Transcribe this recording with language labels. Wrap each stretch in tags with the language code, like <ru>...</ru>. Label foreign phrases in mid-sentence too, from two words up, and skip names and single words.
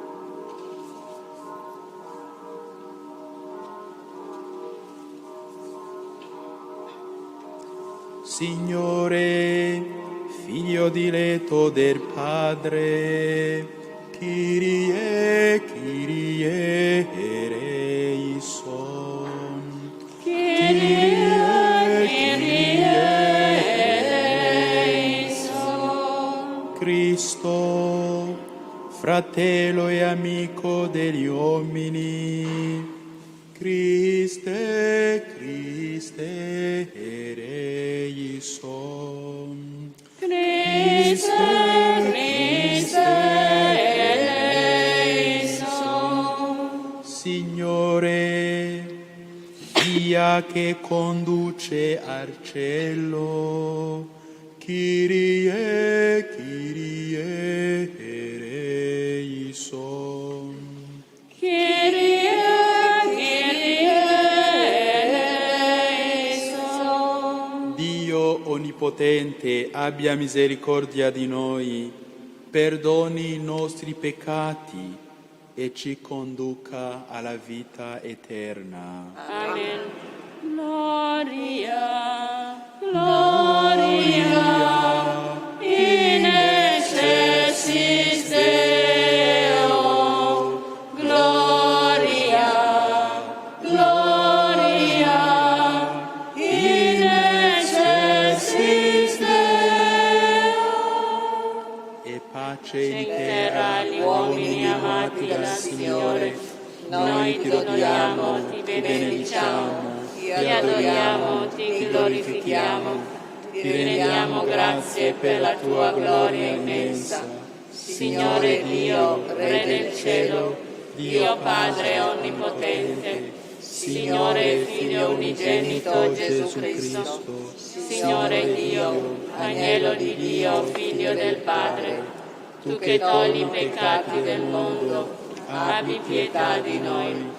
<it>Signore, Figlio diletto del Padre,</it> <el>Κύριε, Κύριε ελέησον. Κύριε, Κύριε ελέησον.</el> <it>Cristo, fratello e amico degli uomini.</it> <el>Χριστέ, Χριστέ, ελέησον. Χριστέ, Χριστέ, ελέησον.</el> <it>Signore, via che conduce al cielo,</it> <el>Κύριε, Κύριε, ελέησον. Kyrie,</el> <it>Onnipotente, abbia misericordia di noi, perdoni i nostri peccati e ci conduca alla vita eterna. Amen.</it> <la>Gloria, Gloria, in excelsis Deo. Gloria, Gloria, in excelsis Deo.</la> <it>E pace In terra agli uomini amati dal Signore, noi ti lodiamo, ti benediciamo, ti adoriamo, ti glorifichiamo, ti rendiamo grazie per la tua gloria immensa. Signore Dio, Re del cielo, Dio Padre onnipotente, Signore Figlio unigenito Gesù Cristo, Signore Dio, Agnello di Dio, Figlio del Padre, tu che togli i peccati del mondo, abbi pietà di noi.</it>